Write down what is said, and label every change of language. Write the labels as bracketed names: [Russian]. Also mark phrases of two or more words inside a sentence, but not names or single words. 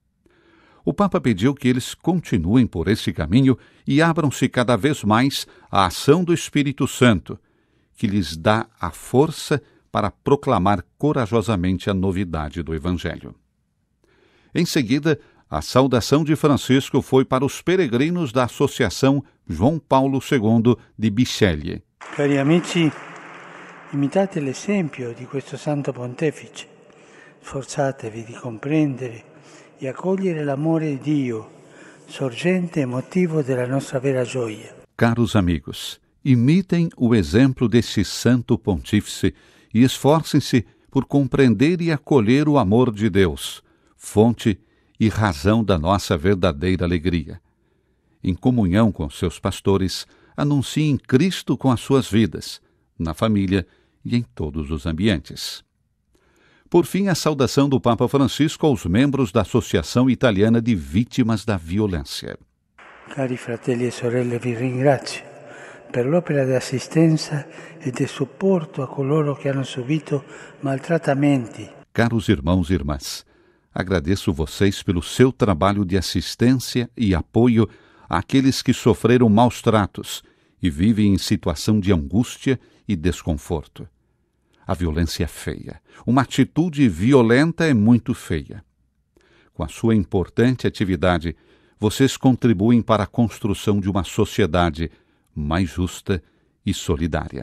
[Portuguese] O Papa pediu que eles continuem por esse caminho e abram-se cada vez mais à ação do Espírito Santo, que lhes dá a força para proclamar corajosamente a novidade do Evangelho. Em seguida, a saudação de Francisco foi para os peregrinos da Associação João Paulo II de Bisceglie. [Italian] Cari amici, imitate l'esempio di questo Santo Pontefice. Sforzatevi di comprendere e accogliere l'amore di Dio, sorgente e motivo della nostra vera gioia. [Portuguese] Caros amigos, imitem o exemplo deste santo pontífice e esforcem-se por compreender e acolher o amor de Deus, fonte e razão da nossa verdadeira alegria. Em comunhão com seus pastores, anunciem Cristo com as suas vidas, na família e em todos os ambientes. Por fim, a saudação do Papa Francisco aos membros da Associação Italiana de Vítimas da Violência. [Italian] Cari fratelli e sorelle, vi ringrazio per l'opera di assistenza e di supporto a coloro che hanno subito maltrattamenti. [Portuguese] Caros irmãos e irmãs, agradeço vocês pelo seu trabalho de assistência e apoio àqueles que sofreram maus tratos e vivem em situação de angústia e desconforto. A violência é feia. Uma atitude violenta é muito feia. Com a sua importante atividade, vocês contribuem para a construção de uma sociedade mais justa e solidária.